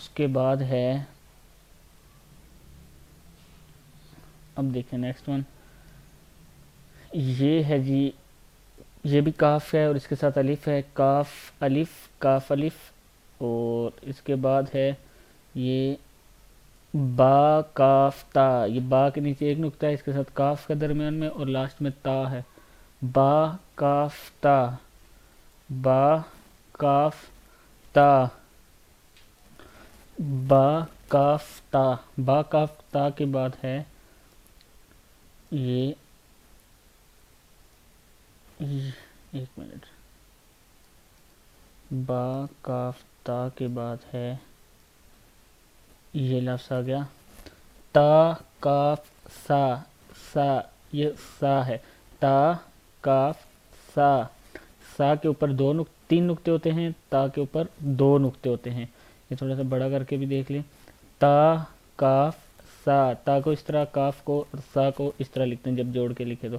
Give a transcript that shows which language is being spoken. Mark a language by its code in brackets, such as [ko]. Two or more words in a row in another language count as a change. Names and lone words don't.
[ur] اس کے بعد ہے، اب دیکھیں [en] next one, [ur] یہ ہے جی، یہ بھی کاف ہے اور اس کے ساتھ الف ہے، کاف الف، کاف الف، اور اس کے بعد ہے یہ با کاف تا، یہ با کے نیچے ایک نقطہ ہے، اس کے ساتھ کاف کا درمیان میں، اور لاسٹ میں تا ہے، با کاف تا، با کاف تا، با کاف تا، با کاف تا کے بعد ہے یہ ایک منٹ، با کاف تا کے بعد ہے یہ لفظ آ گیا تا کاف سا، سا، یہ سا ہے، تا کاف سا، سا کے اوپر تین نقطے ہوتے ہیں، تا کے اوپر 2 نقطے ہوتے ہیں، یہ تھوڑا سا بڑا کر کے بھی دیکھ لیں، تا کاف سا، تا کو اس طرح، کاف کو اور سا کو اس طرح لکھتے ہیں جب جوڑ کے لکھے تو۔